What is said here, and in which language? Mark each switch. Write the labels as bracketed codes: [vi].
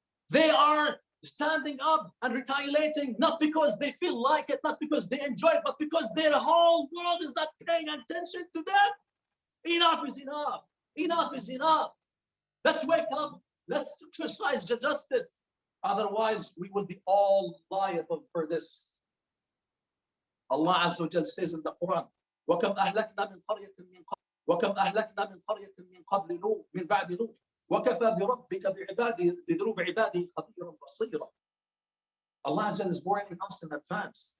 [en] They are standing up and retaliating, not because they feel like it, not because they enjoy it, but because their whole world is not paying attention to them. Enough is enough. Enough is enough. Let's wake up. Let's exercise the justice. Otherwise, we will be all liable for this. [ar] Allah Azza wa Jal [en] says in the Quran, [ar] وَكَمْ أَهْلَكْنَا مِنْ قَرْيَةٍ مِنْ قَبْلِ وَكَمْ أَهْلَكْنَا مِنْ قَرْيَةٍ مِنْ قَبْلِ نُوحٍ مِنْ بَعْدِ نُوحٍ وَكَفَى بِرَبِّكَ بِذُنُوبِ عِبَادِهِ خَبِيرًا بَصِيرًا. [en] Allah Azza wa Jal is warning us in advance.